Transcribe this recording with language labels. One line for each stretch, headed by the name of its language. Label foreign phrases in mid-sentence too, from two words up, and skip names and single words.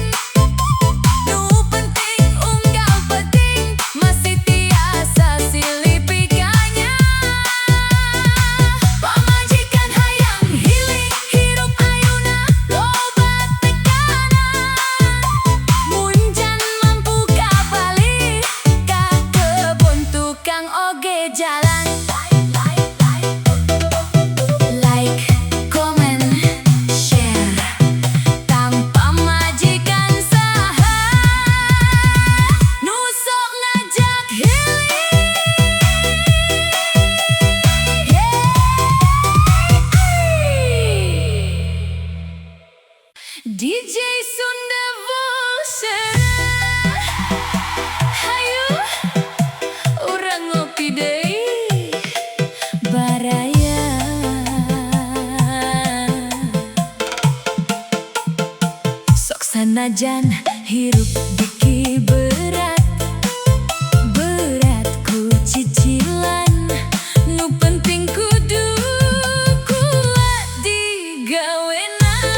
Sundanese: Nu penting unggal penting, masih tiasa silih pikanya. Pamajikan hayang healing, hirup ayeuna loba tekanan. Mun can mampu kabalik ka kebon tukang oge jalan.
English: Like, comment, share,
Sundanese: tanpa majikan saha nu sok ngajak healing. DJ Sunda Vosen, hayu urang ngopi deui baraya. Sok sanajan hirup diki berat, berat ku cicilan, nu penting kudu kuat digawena.